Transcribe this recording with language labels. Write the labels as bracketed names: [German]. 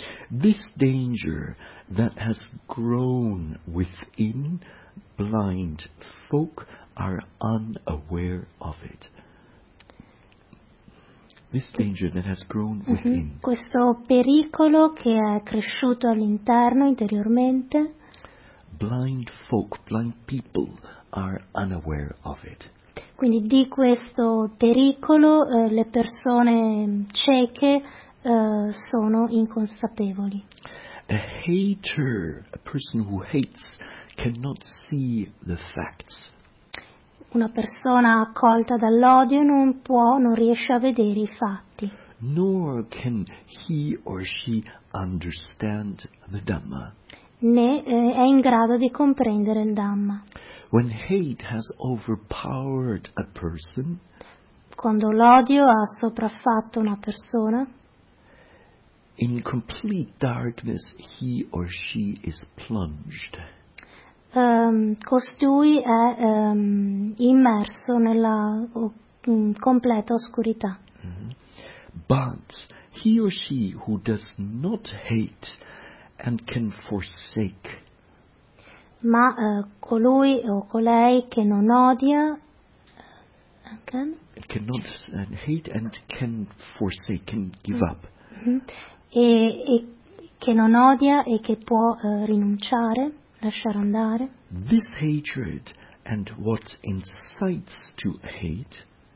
[English] This danger that has grown within blind folk are unaware of it. This danger that has grown within. Mm-hmm. [Italian] Questo pericolo che è cresciuto all'interno, interiormente. [English] Blind folk, blind people are unaware of it. [Italian] Quindi di questo pericolo le persone cieche sono inconsapevoli. [English] A hater, a person who hates, cannot see the facts. [Italian] Una persona colta dall'odio non riesce a vedere i fatti. [English] Nor can he or she understand the Dhamma. [Italian] Né è in grado di comprendere il Dhamma. [English] When hate has overpowered a person, [Italian] quando l'odio ha sopraffatto una persona, [English] in complete darkness he or she is plunged. [Italian] Costui è immerso nella completa oscurità. Mm-hmm. [English] But he or she who does not hate and can forsake. [Italian] Ma colui o colei che non odia, can? [English] Cannot hate and can forsake, can give up. Mm-hmm. E [Italian] che non odia e che può rinunciare, lasciare andare. [English] This hatred and what incites to hate.